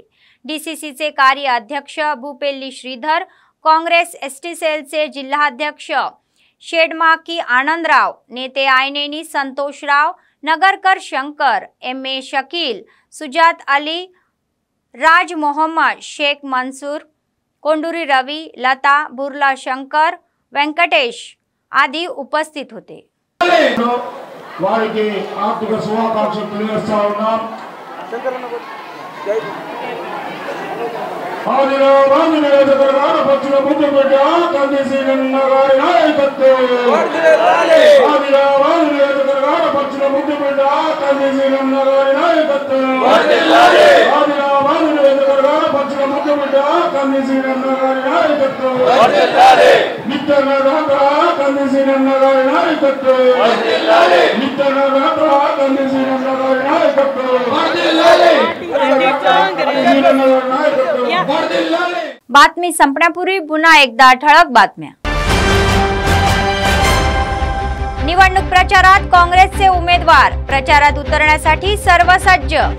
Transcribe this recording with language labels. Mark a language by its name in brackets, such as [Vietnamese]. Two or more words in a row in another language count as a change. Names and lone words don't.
[Marathi] डीसीसीचे कार्य अध्यक्ष भूपेल्ली श्रीधर, काँग्रेस एसटी सेलचे जिल्हाध्यक्ष शेडमाकी आनंदराव, नेते आयनेनी संतोषराव, नगरकर शंकर, MA शकील, सुजात अली, राज मोहम्मद, शेख मंसूर, कोंडुरी रवी, लता, बुर्ला शंकर, वेंकटेश आदि उपस्थित होते। [Telugu] వారికి ఆర్థిక శుభాకాంక్షలు తెలియజేస్తా ఉన్నాం। ఆదిలాబాద్ నియోజకవర్గ పశ్చిమ ముద్దుబిడ్డ కందిసీనన్న గారి నాయకత్వం। ఆదిలాబాద్ నియోజకవర్గ పశ్చిమ ముద్దుబిడ్డ కందిసీనన్న గారి నాయకత్వం। ఆదిలాబాద్ నియోజకవర్గ పశ్చిమ ముద్దుబిడ్డ కందిసీనన్న గారి నాయకత్వం। నిత్యనగర కందిసీనన్న గారి నాయకత్వం। నిత్యనగర కందిసీనన్న గారి నాయకత్వం। [Marathi] बातमी संपण्यापूर्वी पुन्हा एकदा ठळक बातम्या। निवडणूक प्रचारात काँग्रेसचे उमेदवार, प्रचारात उतरण्यासाठी सर्व सज्ज।